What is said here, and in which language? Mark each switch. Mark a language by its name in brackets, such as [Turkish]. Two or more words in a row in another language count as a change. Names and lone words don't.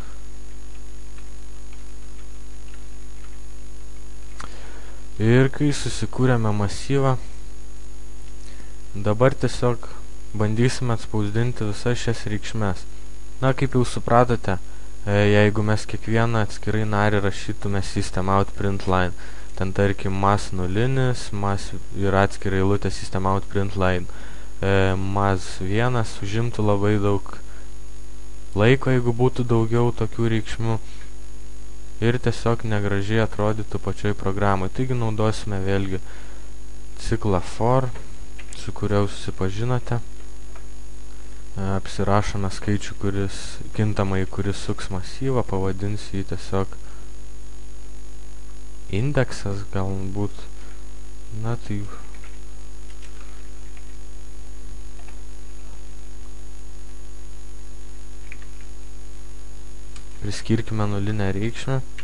[Lithuanian] Ir kai susikūrėme masyvą, dabar tiesiog bandysime atspausdinti visas šias reikšmės. Na, kaip jau supratote, jeigu mes kiekvieną atskirai narį rašytume [English] system out print line, [Lithuanian] ten tarkim mas nulinis, mas ir atskirai eilutė [English] system out print line, [Lithuanian] mas 1 užimtų labai daug laiko, jeigu būtų daugiau tokių reikšmių, ir tiesiog negražiai atrodytų pačioj programai. Taigi naudosime vėlgi ciklą for, su kuriuo susipažinote. Apsirašome skaičių, kintamai, kuris suks masyvą, pavadinsiu jį tiesiog indeksas, galbūt, na tai priskirkime nulinę reikšmę.